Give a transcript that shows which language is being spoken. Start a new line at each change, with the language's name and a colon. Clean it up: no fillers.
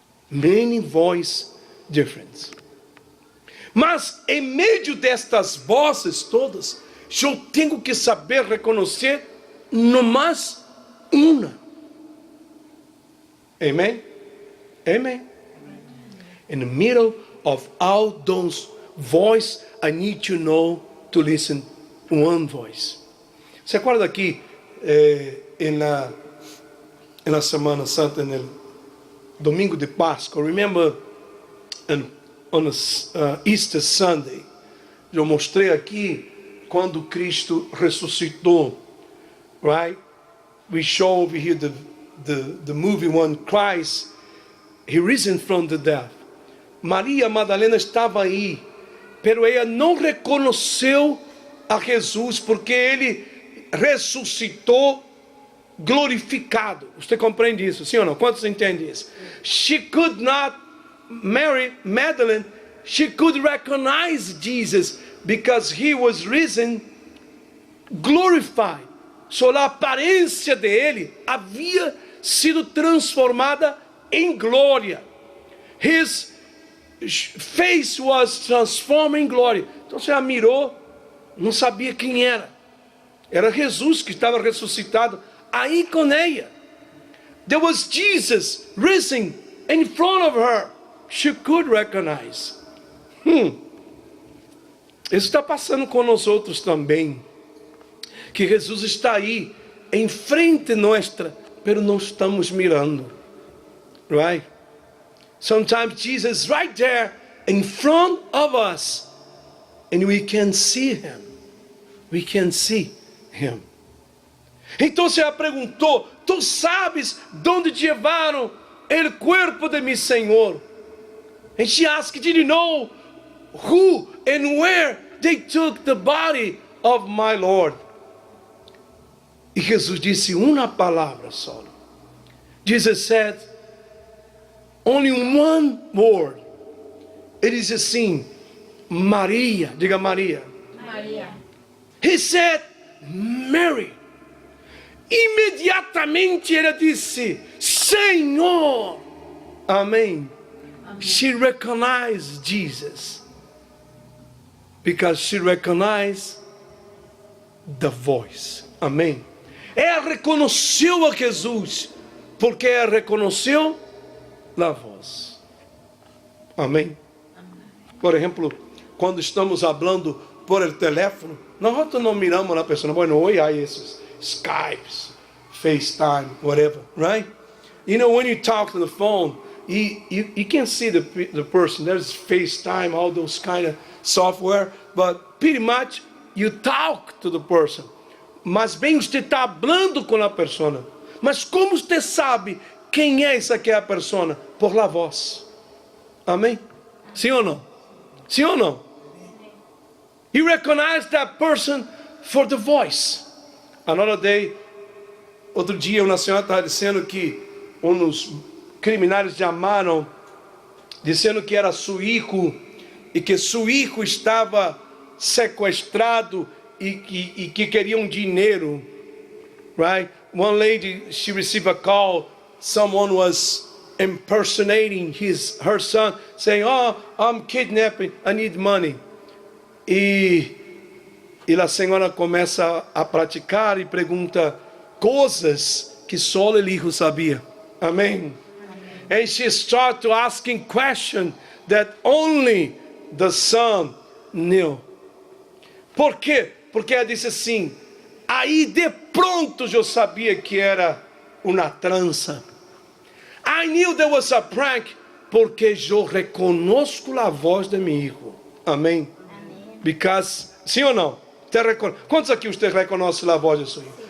English: Many voices different.
Portuguese: Mas em meio destas vozes todas, eu tenho que saber reconhecer no mais uma.
English: Amen? Amen. In the middle of all those voices, I need to know to listen one voice.
Spanish: ¿Se acuerda aqui en la Semana Santa, en el Domingo de Páscoa?
English: Remember on Easter Sunday,
Portuguese: eu mostrei aqui quando Cristo ressuscitou, right?
English: We show over here the movie when Christ, he risen from the death.
Portuguese: Maria Madalena estava aí, pero ela não reconheceu a Jesus, porque ele ressuscitou glorificado. Você compreende isso, sim ou não? Quantos entendem isso?
English: She could not, Mary Magdalene, she could recognize Jesus because he was risen glorified.
Portuguese: Só a aparência dele havia sido transformada em glória.
English: His face was transformed in glory.
Portuguese: Então você a mirou, não sabia quem era. Era Jesus que estava ressuscitado aí com ela.
English: There was Jesus risen in front of her. She could recognize.
Portuguese: Isso está passando com nós outros também. Que Jesus está aí, em frente nossa, pero não estamos mirando.
English: Right? Sometimes Jesus is right there, in front of us, and we can see Him. We can see Him.
Portuguese: Então você perguntou, tu sabes de onde levaram o corpo de meu Senhor?
English: And she asked, did you know who and where they took the body of my Lord?
Portuguese: E Jesus disse uma palavra só.
English: Jesus said, only one word.
Portuguese: Ele disse assim, Maria, diga Maria. Maria.
English: He said, Mary.
Portuguese: Imediatamente ela disse, Senhor. Amém.
English: She recognized Jesus because she recognized the voice.
Portuguese: Amém. Ela reconheceu a Jesus porque ela reconheceu a voz. Amém. Por exemplo, quando estamos falando por el teléfono, nós não miramos a pessoa. Bueno, hoje há esses Skypes, FaceTime,
English: whatever, right? You know, when you talk to the phone, you can't see the person. There's FaceTime, all those kind of software, but pretty much you talk to the person.
Portuguese: Mas bem, você está falando com a pessoa. Mas como você sabe quem é essa que é a pessoa? Por la voz. Amém? Sim ou não? Sim ou não?
English: You recognize that person for the voice. Another day,
Portuguese: outro dia, uma senhora estava dizendo que uns criminais chamaram, dizendo que era seu filho e que seu filho estava sequestrado e que queriam dinheiro, right?
English: One lady, she received a call someone was impersonating her son, saying, "Oh, I'm kidnapping, I need money."
Portuguese: E a senhora começa a praticar e pergunta coisas que só o hijo sabia. Amém?
English: And she started to asking questions that only the son knew.
Portuguese: Por quê? Porque ela disse assim, aí de pronto eu sabia que era uma trança.
English: I knew there was a prank,
Portuguese: porque eu reconozco a voz de meu hijo. Amém?
English: Because,
Portuguese: sim ou não? Quantos aqui você reconhece a voz de seu hijo?